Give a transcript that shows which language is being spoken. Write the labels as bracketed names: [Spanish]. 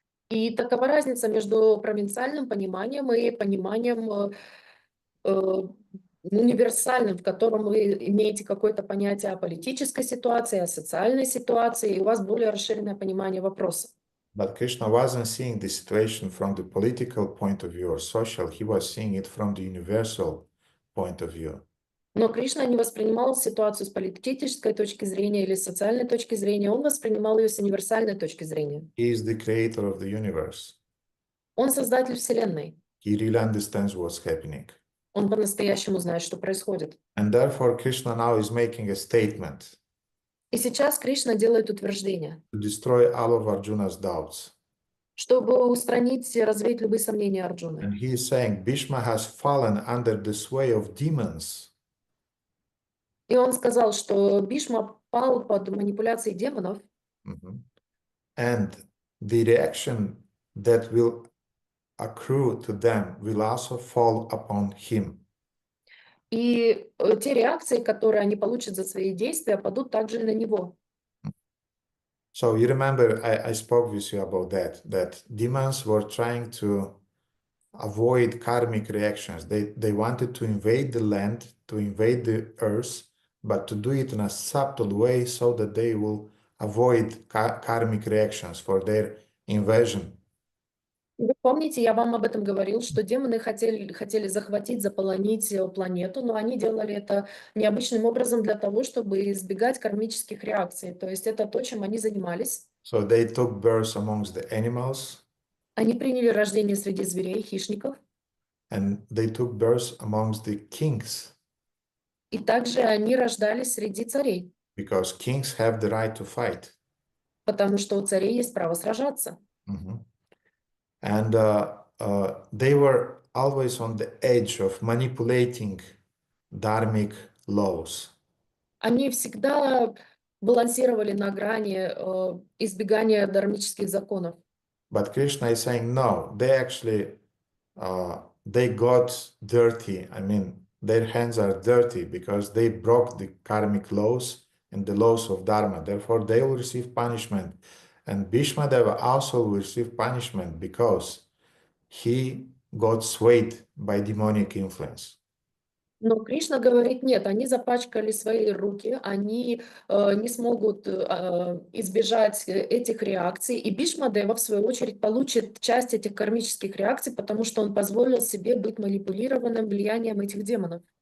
[Russian] И такова разница между провинциальным пониманием и пониманием универсальным, в котором вы имеете какое-то понятие о политической ситуации, о социальной ситуации, и у вас более расширенное понимание вопроса. [English] But Krishna wasn't seeing the situation from the political point of view or social, he was seeing it from the universal point of view. [Russian] Но Кришна не воспринимал ситуацию с политической точки зрения или с социальной точки зрения, он воспринимал ее с универсальной точки зрения. [English] He is the creator of the universe. [Russian] Он создатель Вселенной. [English] He really understands what's happening. [Russian] Он по-настоящему знает, что происходит. [English] And therefore Krishna now is making a statement [Russian] И сейчас Кришна делает утверждение, [English] to destroy all of Arjuna's doubts. [Russian] чтобы устранить, развеять любые сомнения Арджуны. [English] And he is saying Bhishma has fallen under the sway of demons. [Russian] И он сказал, что Бхишма пал под манипуляцией демонов, [English] And the reaction that will accrue to them will also fall upon him. [Russian] и те реакции, которые они получат за свои действия, падут также и на него. [English] So you remember I spoke with you about that demons were trying to avoid karmic reactions. They wanted to invade the land, to invade the earth, but to do it in a subtle way so that they will avoid karmic reactions for their invasion. [Russian] Вы помните, я вам об этом говорил, что демоны хотели захватить, заполонить планету, но они делали это необычным образом для того, чтобы избегать кармических реакций. То есть это то, чем они занимались. [English] So they took birth amongst the animals, [Russian] Они приняли рождение среди зверей, хищников, [English] and they took birth amongst the kings, [Russian] и также они рождались среди царей, [English] because kings have the right to fight. [Russian] потому что у царей есть право сражаться. [English] And they were always on the edge of manipulating dharmic laws. [Russian] Они всегда балансировали на грани избегания дharмических законов. [English] But Krishna is saying, no, they actually, they got dirty. I mean, their hands are dirty because they broke the karmic laws and the laws of Dharma. Therefore, they will receive punishment. And Bhishmadeva also will receive punishment because he got swayed by demonic influence. [Russian] Но Кришна говорит, нет, они запачкали свои руки, они не смогут избежать этих реакций, и Бхишмадева, в свою очередь, получит часть этих кармических реакций, потому что он позволил себе быть манипулированным влиянием этих демонов.